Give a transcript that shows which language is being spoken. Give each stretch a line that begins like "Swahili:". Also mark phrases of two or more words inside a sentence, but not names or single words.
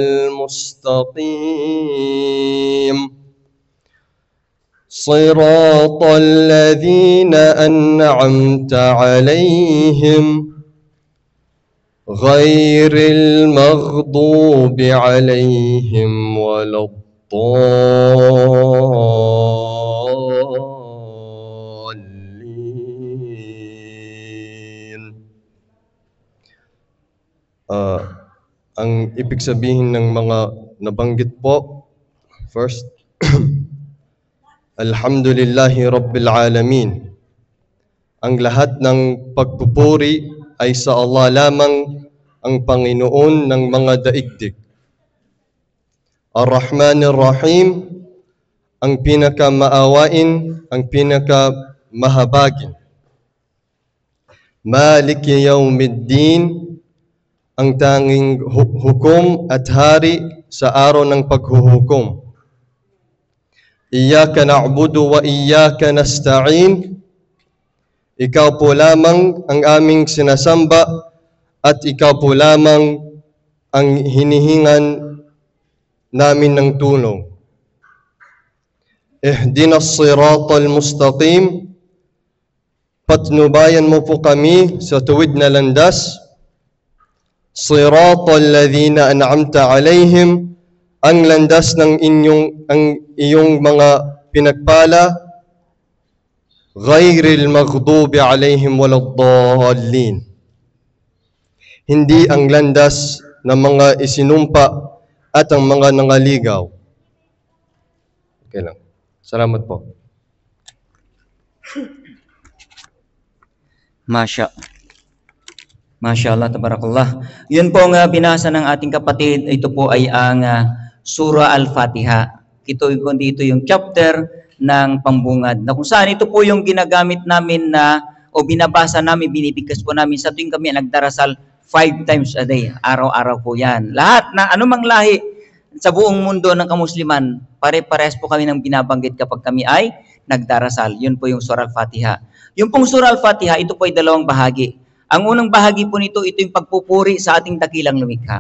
Arabic: المستقيم صراط الذين أنعمت عليهم غير المغضوب عليهم ولا
Filipino: ang ibig sabihin ng mga nabanggit po, first,
Arabic: الحمد لله رب العالمين.
Filipino: Ang lahat ng pagpupuri ay sa Allah lamang, ang Panginoon ng mga daigdig.
Arabic: الرحمن الرحيم,
Filipino: ang pinakamaawain, ang pinakamahabagin.
Arabic: مالك يوم الدين,
Filipino: ang tanging hukom at hari sa araw ng paghuhukom.
Arabic: إياك نعبد وإياك نستعين.
Filipino: Ikaw po lamang ang aming sinasamba at ikaw po lamang ang hinihingan namin ng tulong.
Arabic: اهدنا الصراط المستقيم.
Filipino: Patnubayan mo po kami sa tuwid na landas.
Arabic: صراط الذين أنعمت عليهم,
Filipino: ang landas ng iyong mga pinagpala,
Arabic: غير المغضوب عليهم ولا الضالين,
Filipino: hindi ang landas ng mga isinumpa at ang mga nangaligaw. Okay lang. Salamat po.
Arabic: ما شاء الله، تبارك الله.
Filipino: Yun po ang binasa ng ating kapatid. Ito po ay ang Surah Al-Fatiha. Ito yung chapter ng pambungad. Na kung saan ito po yung ginagamit namin o binabasa namin, binibigkas po namin sa tuwing kami nagdarasal 5
English: times a day.
Filipino: Araw-araw po yan. Lahat na anumang lahi sa buong mundo ng kamusliman, pare-parehas po kami ng binabanggit kapag kami ay nagdarasal. Yun po yung Surah Al-Fatiha. Yung pong Surah Al-Fatiha, ito po ay 2 bahagi. Ang unang bahagi po nito, ito yung pagpupuri sa ating dakilang lumikha.